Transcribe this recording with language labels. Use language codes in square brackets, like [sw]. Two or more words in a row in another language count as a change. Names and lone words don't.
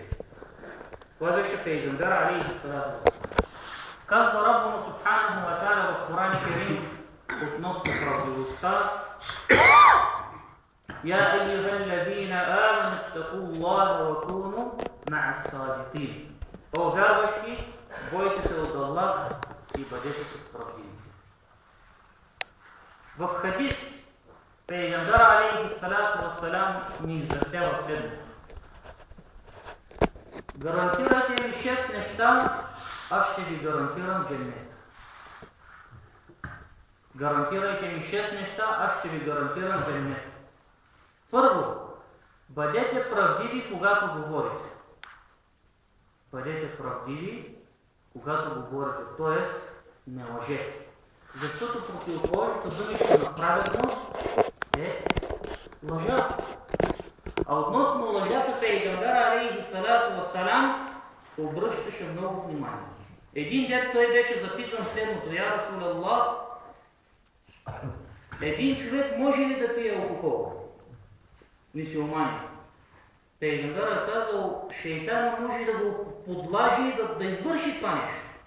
[bg] Това беше пейгамбер [ar] عليه الصلاة والسلام. Казва ربنا سبحانه وتعالى [bg] в Коран керим относно правдивостта: [ar] يا أيها الذين آمنوا اتقوا الله وكونوا مع الصادقين. [bg] О вярващи, бойте се от Аллах и бъдете с правдивите. В хадис пейгамбер [ar] عليه الصلاة والسلام [bg] ни известява следното: гарантирате ли 6 неща, аз ще ви гарантирам дженнет. гарантирайте ми 6 неща, аз ще ви гарантирам дженнет. Първо, бъдете правдиви, когато говорите. Бъдете правдиви, когато говорите, т.е. не лъжете. Защото противоположната думичка на праведност е лъжа. А относно лъжата, Пейгамбер [ar] عليه الصلاة والسلام [bg] обръщаше много внимание. Един ден той беше запитан следното: [ar] يا رسول الله, [bg] един човек може ли да пие алкохол? Мюсюлманин. Пейгамбер е казал, шейтан може да го подлажи и да извърши това нещо.